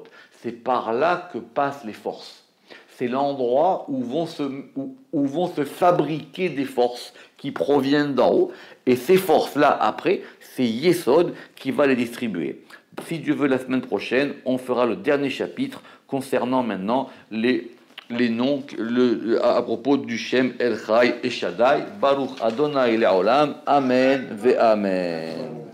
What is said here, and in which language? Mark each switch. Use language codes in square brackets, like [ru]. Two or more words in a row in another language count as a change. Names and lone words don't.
[fr] C'est par là que passent les forces. C'est l'endroit où vont se fabriquer des forces qui proviennent d'en haut. Et ces forces-là, après, c'est Yesod qui va les distribuer. Si Dieu veut, la semaine prochaine, on fera le dernier chapitre concernant maintenant les noms à propos du Shem El Chai et Shaddai. [he] ברוך ה' לעולם. אמן ואמן.